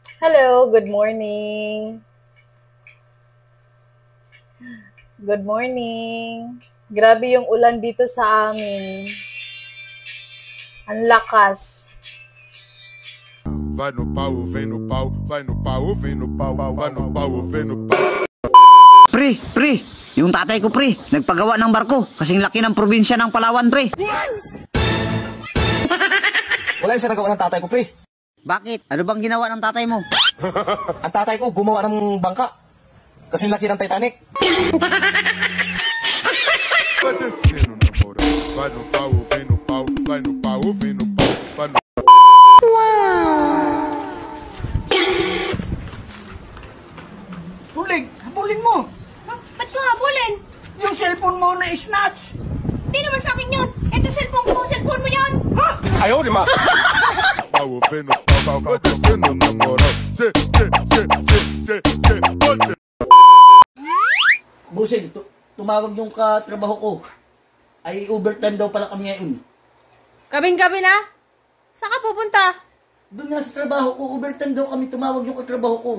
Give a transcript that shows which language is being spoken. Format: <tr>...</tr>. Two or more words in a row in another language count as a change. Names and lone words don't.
<en>Hello, good morning. Good morning.</en> <tl>Grabe yung ulan dito sa amin. Ang lakas.</tl> <pt>Vai no pau, vem no pau, vai no pau, vem no pau, vai no pau, vem no pau.</pt> <tl>Pre, yung tatay ko pre, nagpagawa ng barko, kasing laki ng probinsya ng Palawan pre. Wala yung nagawa ng tatay ko pre. Bakit? Ano bang ginawa ng tatay mo? Ang tatay ko gumawa ng bangka, kasing laki ng Titanic.</tl> <pt>Vai descendo na moral, vai no pau, vem no pau, vai no pau, vem no pau, vai no.</pt> <tl>Tulig, habulin mo. Ba't ko habulin? Yung cellphone mo na snatch. Di naman sa akin yun. Ito cellphone mo yun. Ha? Ayaw di ma.</tl> <pt>Pau, vem no pau, vai descendo na moral. Se.</pt> <tl>Busing, tumawag yung katrabaho ko. Ay overtime daw pala kami ngayon. Gabing-gabi na? Saan ka pupunta? Doon nga sa trabaho ko, overtime daw kami, tumawag yung katrabaho ko.</tl>